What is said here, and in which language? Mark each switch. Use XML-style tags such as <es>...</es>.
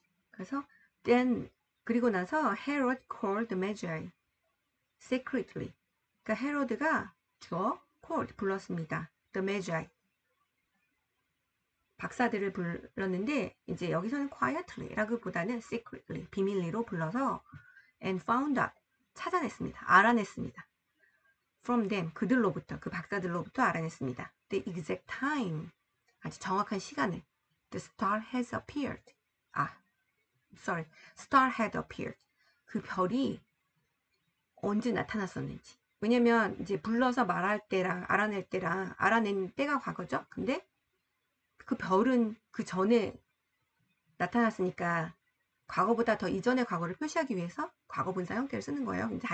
<ko>그래서</ko> <en>then</en> <ko>그리고 나서</ko> <en>Herod called Magi secretly.</en> <ko>그러니까 헤로드가 called 불렀습니다.</ko> <en>The Magi</en> <ko>박사들을 불렀는데 이제 여기서는 quietly라기보다는 secretly 비밀리로 불러서</ko> <en>and found out</en> <ko>찾아냈습니다. 알아냈습니다.</ko> <en>From them</en> <ko>그들로부터 그 박사들로부터 알아냈습니다.</ko> <en>The exact time</en> <ko>아주 정확한 시간을</ko> <en>The star has appeared. Star had appeared.</en> <ko>그 별이 언제 나타났었는지. 왜냐면 이제 불러서 말할 때랑 알아낼 때랑 알아낸 때가 과거죠. 근데 그 별은 그 전에 나타났으니까 과거보다 더 이전의 과거를 표시하기 위해서 과거 분사 형태를 쓰는 거예요.</ko>